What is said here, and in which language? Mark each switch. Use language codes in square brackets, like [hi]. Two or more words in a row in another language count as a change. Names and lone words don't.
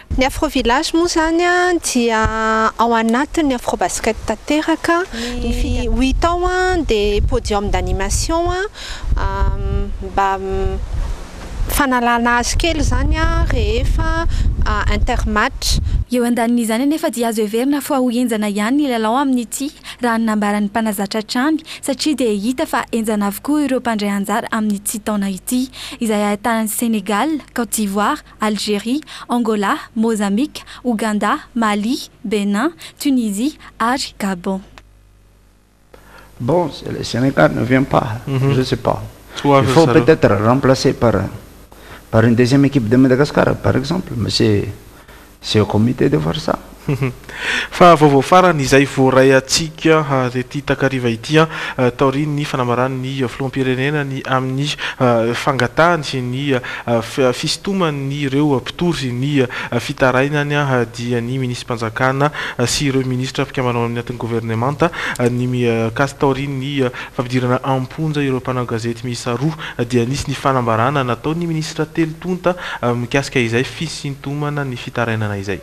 [mg] Ny afro village moa zany dia ao anatin'ny afro basket tanteraka ny 8 ans dia [fr] podium d'animation [mg] mba fanalana azy kely zany rehefa intermatch. Eo andanin'izany anefa dia azo heverina fa ho enjana ihany ny lalao amin'ity raha nambaran'ny mpanazatra trany satria dia hita fa enjana avokoa ireo mpandray anjara amin'ity taona ity izay ahitana ny Sénégal, Côte d'Ivoire, Algérie, Angola, Mozambique, Ouganda, Mali, Bénin, Tunisie ary Gabon. [fr] Bon, le Sénégal ne vient pas, je ne sais pas. Il faut peut-être remplacer par une deuxième équipe de Madagascar, par exemple. Mais c'est au comité de voir ça. [mg] fa vaovao farany izay voaray atsika rety takariva ity taoriny ny fanambarany ny filoham-pirenena ny amin'ny fangatahany sy ny fisintomany ireo mpitory ny fitarainany dia ny ministre-mpanjakana sy ireo ministra mpikambanao amin'ny atin'ny gouvernemanta ny mikasy taoriny ny fampidirana amponja ireo mpanao gazety miisa roa dia nisy ny fanambarana natao ny ministra telotonta mikasika izay fisintomana ny fitarainana izay.